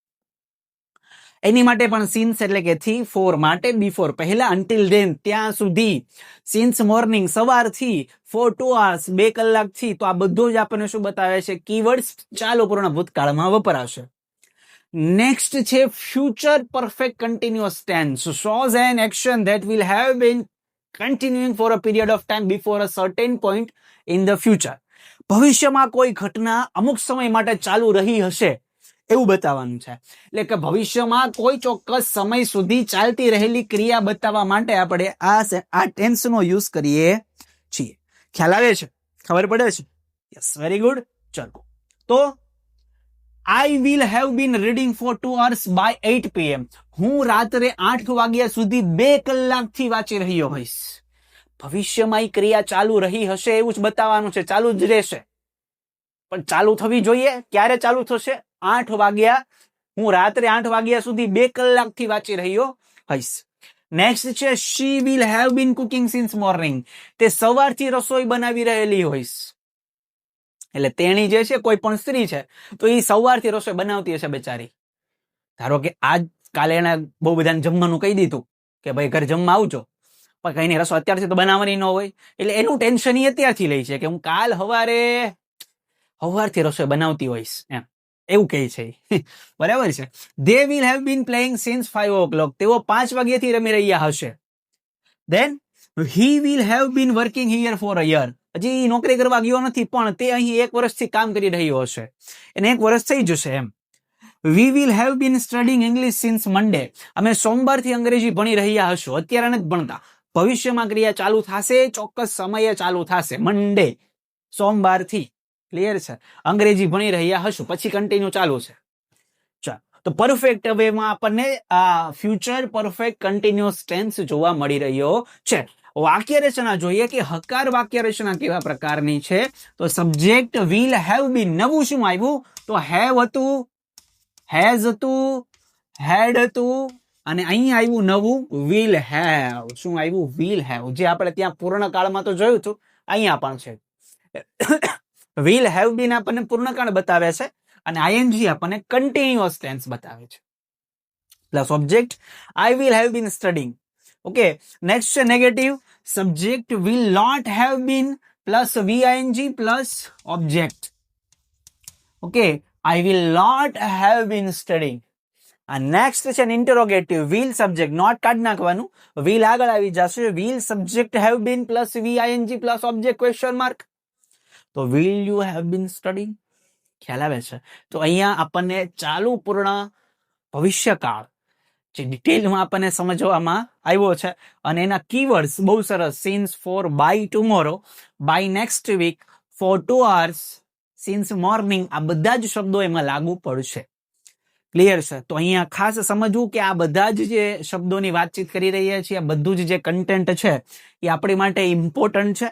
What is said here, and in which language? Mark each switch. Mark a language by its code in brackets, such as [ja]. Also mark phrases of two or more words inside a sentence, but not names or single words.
[gu] એની માટે પણ સિન્સ એટલે કે થી, ફોર માટે બિફોર પહેલા, [en] until then [gu] ત્યાં સુધી, [en] since morning [gu] સવારથી, [en] for 2 hours [gu] 2 કલાકથી. તો આ બધું જ આપણને શું બતાવે છે? કીવર્ડ્સ ચાલુ પૂર્ણ ભૂતકાળમાં વપરાશે. [en] નેક્સ્ટ છે future perfect continuous tense. shows an action that will have been continuing for a period of time before a certain point in the future. [gu] ભવિષ્યમાં કોઈ ઘટના અમુક સમય માટે ચાલુ રહી હશે એવું બતાવવાનું છે. એટલે કે ભવિષ્યમાં કોઈ ચોક્કસ સમય સુધી ચાલતી રહેલી ક્રિયા બતાવવા માટે આપણે આ ટેન્સનો યુઝ કરીએ છીએ. ખ્યાલ આવે છે? ખબર પડે છે? [en] yes, very good. [gu] ચલો, તો [en] I will have been reading for 2 hours by 8 PM. [gu] હું રાત્રે 8 વાગ્યા સુધી 2 કલાકથી વાંચી રહ્યો હોઈશ. ભવિષ્યમાં એ ક્રિયા ચાલુ રહી હશે એવું જ બતાવવાનું છે. ચાલુ જ રહેશે, પણ ચાલુ થવી જોઈએ. ક્યારે ચાલુ થશે? 8 વાગ્યા. હું રાત્રે 8 વાગ્યા સુધી 2 કલાકથી વાંચી રહ્યો હોઈશ. [en] નેક્સ્ટ છે she will have been cooking since morning. [gu] તે સવારથી રસોઈ બનાવી રહેલી હોઈશ. એટલે તેણી જે છે, કોઈ પણ સ્ત્રી છે, તો એ સવારથી રસોઈ બનાવતી હશે બેચારી. ધારો કે આજ કાલે એને બહુ બધાને જમવાનું કહી દીધું કે ભાઈ ઘર જમવા આવજો, પણ કઈ રસોઈ અત્યારથી તો બનાવવાની ન હોય, એટલે એનું ટેન્શન એ અત્યારથી લે છે કે હું કાલ સવારથી રસોઈ બનાવતી હોઈશ, એમ એવું કહે છે. બરાબર છે. [en] they will have been playing since 5 o'clock. [gu] તેઓ 5 વાગ્યાથી રમી રહ્યા હશે. [en] then he will have been working here for a year. [gu] હજી નોકરી કરવા ગયો નથી, પણ તે અહીં 1 વર્ષથી કામ કરી રહ્યો હશે. એને 1 વર્ષ થઈ જશે એમ. [en] we will have been studying English since Monday. [gu] અમે સોમવારથી અંગ્રેજી ભણી રહ્યા હશું. અત્યારે નથી ભણતા. ભવિષ્યમાં ક્રિયા ચાલુ થશે, ચોક્કસ સમયે ચાલુ થશે. મંડે, સોમવારથી. ક્લિયર છે? અંગ્રેજી ભણી રહ્યા હશું, પછી કન્ટિન્યુ ચાલુ છે. ચાલો, તો પરફેક્ટ વેમાં આપણને આ [en] future perfect continuous tense [gu] જોવા મળી રહ્યો છે. વાક્ય રચના જોઈએ કે હકાર વાક્ય રચના કેવા પ્રકારની છે. [en] તો સબ્જેક્ટ will have been. [gu] નવું શું આવ્યું? તો have હતું, has હતું, had હતું, અને અહીં આવ્યું નવું [en] will have. [gu] શું આવ્યું? [en] will have. [gu] જે આપણે ત્યાં પૂર્ણકાળમાં તો જોયું હતું, અહીંયા પણ છે. [en] will have been [gu] આપણને પૂર્ણકાળ બતાવે છે અને ing આપણને કન્ટિન્યુઅસ ટેન્સ બતાવે છે. [en] plus object I will have been studying. okay, next છે negative. subject will not have been plus VING plus object. ઓકે, I will not have been studying. [gu] અને નેક્સ્ટ છે [en] interrogative. will subject, [gu] નોટ કાઢી નાખવાનું, will આગળ આવી જશે. [en] will subject have been plus VING plus object question mark. તો will you have been studying? [gu] ખ્યાલ આવે છે? તો અહીંયા આપણને ચાલુ પૂર્ણ ભવિષ્યકાળ જે ડિટેલમાં આપણને સમજવામાં આવ્યો છે અને એના કીવર્ડ્સ બહુ સરસ. [en] since, for, by tomorrow, by next week, for 2 hours, since morning, [gu] આ બધા જ શબ્દો એમાં લાગુ પડશે. ક્લિયર છે? તો અહીંયા ખાસ સમજવું કે આ બધા જ જે શબ્દોની વાતચીત કરી રહ્યા છીએ, આ બધું જ જે કન્ટેન્ટ છે એ આપણી માટે ઇમ્પોર્ટન્ટ છે.